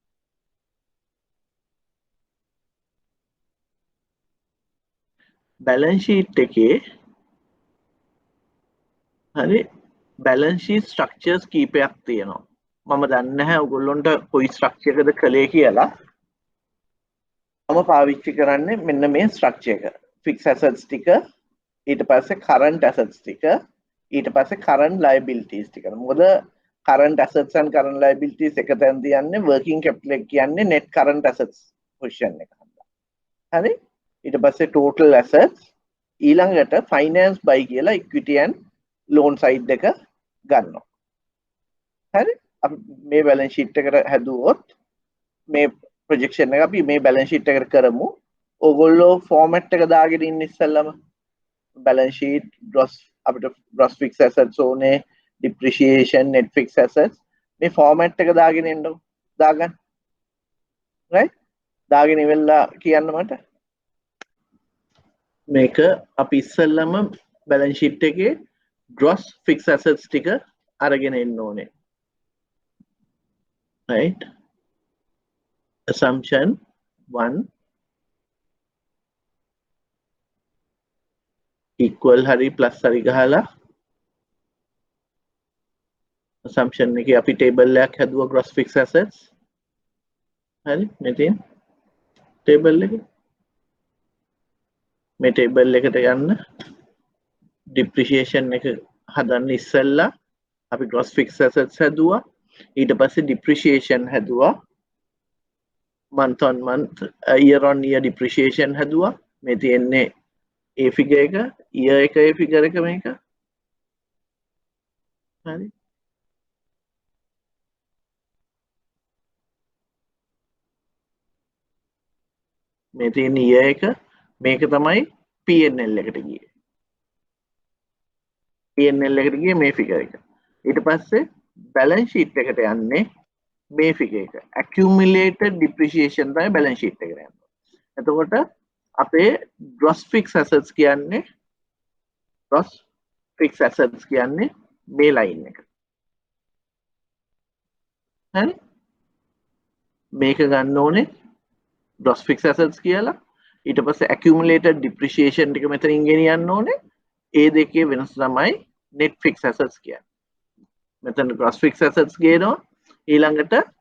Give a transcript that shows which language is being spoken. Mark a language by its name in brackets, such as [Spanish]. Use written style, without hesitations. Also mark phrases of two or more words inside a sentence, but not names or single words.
[English] balance sheet [Sinhala] එකේ හරි [English] balance sheet structures [Sinhala] කීපයක් තියෙනවා. මම දන්නේ නැහැ ඔයගොල්ලන්ට කොයි structure එකද කලේ කියලා. මම පාවිච්චි කරන්නේ මෙන්න මේ structure එක. [English] fixed assets [Sinhala] ටික ඊට පස්සේ [English] current assets [Sinhala] ටික ඊට පස්සේ [English] current liabilities [Sinhala] ටික. මොකද [English] current assets and current liabilities [Sinhala] එක තැන තියන්නේ [English] working capital [Sinhala] එක කියන්නේ [English] net current assets position [Sinhala] එක. හරි? ඊට පස්සේ [English] total assets [Sinhala] ඊළඟට [English] finance by [Sinhala] කියලා [English] equity and loan side [Sinhala] එක ගන්නවා. හරි? අපි මේ [English] balance sheet [Sinhala] එකට හැදුවොත් මේ projection එක අපි මේ [English] balance sheet [Sinhala] එකට කරමු. ඕගොල්ලෝ format එක දාගෙන ඉන්න ඉස්සෙල්ලම [English] balance sheet gross [Sinhala] අපිට [English] gross fixed assets [Sinhala] ඕනේ [English] depreciation net fixed assets [Sinhala] මේ format එක දාගෙන ඉන්න දාගන්න. right? දාගෙන ඉවරලා කියන්න මට. මේක අපි ඉස්සෙල්ලම [English] balance sheet [Sinhala] එකේ [English] gross fixed assets [Sinhala] ටික අරගෙන එන්න ඕනේ. right? [English] Assumption 1 equal [Sinhala] hari plus hari ගහලා assumption එකේ අපි table එකක් හැදුවා [English] gross fixed assets. [Sinhala] හරි මෙතෙන් table එක මේ table එකට යන්න depreciation එක හදන්න ඉස්සෙල්ලා අපි [English] gross fixed assets [Sinhala] හැදුවා ඊට පස්සේ depreciation හැදුවා [English] month on month year on year depreciation [Sinhala] හැදුවා මේ තියෙන්නේ ඒ figure එක year එකේ figure එක මේක හරි මේ තියෙන year එක මේක තමයි P&L එකට ගියේ P&L එකට ගියේ මේ figure එක ඊට පස්සේ [English] balance sheet [Sinhala] එකට යන්නේ මේ figure එක [English] accumulated depreciation [Sinhala] තමයි [English] balance sheet [Sinhala] එකට යන්නේ එතකොට අපේ [English] gross fixed assets [Sinhala] කියන්නේ [English] gross fixed assets [Sinhala] කියන්නේ මේ line එක හරි මේක ගන්න ඕනේ [English] gross fixed assets [Sinhala] කියලා ඊට පස්සේ [English] accumulated depreciation [Sinhala] ටික මෙතනින් ගෙනියන්න ඕනේ ඒ දෙකේ වෙනස තමයි [English] net fixed assets [Sinhala] කියන්නේ මෙතන [English] gross fixed assets [Sinhala] ගේනවා ඊළඟට